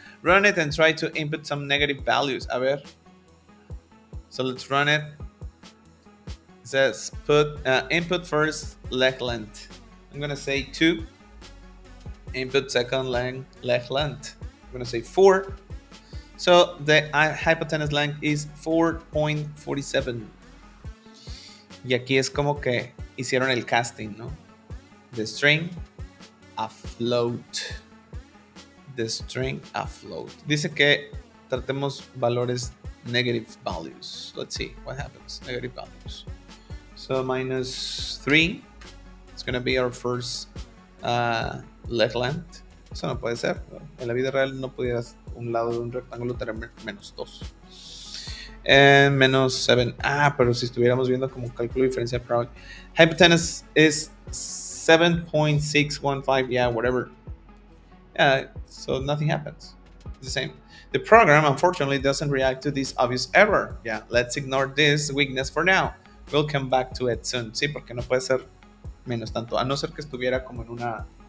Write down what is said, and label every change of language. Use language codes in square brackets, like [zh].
[en] Run it and try to input some negative values. A ver. So let's run it. It says input first leg length. I'm gonna say 2. Input second leg length. I'm going to say 4. So the hypotenuse length is 4.47. [es] Y aquí es como que hicieron el casting, ¿no? [en] the string afloat. The string afloat. [es] Dice que tratemos valores negative values. [en] Let's see what happens. Negative values. So -3. It's going to be our first leg length. [es] Eso no puede ser. En la vida real no pudieras un lado de un rectángulo tener -2. And -7. Pero si estuviéramos viendo como cálculo diferencial, probably. [en] Hypotenuse is 7.615. Yeah, whatever. So nothing happens. It's the same. The program, unfortunately, doesn't react to this obvious error. Yeah, let's ignore this weakness for now. We'll come back to it soon. [es] Sí, porque no puede ser menos tanto. A no ser que estuviera como en una...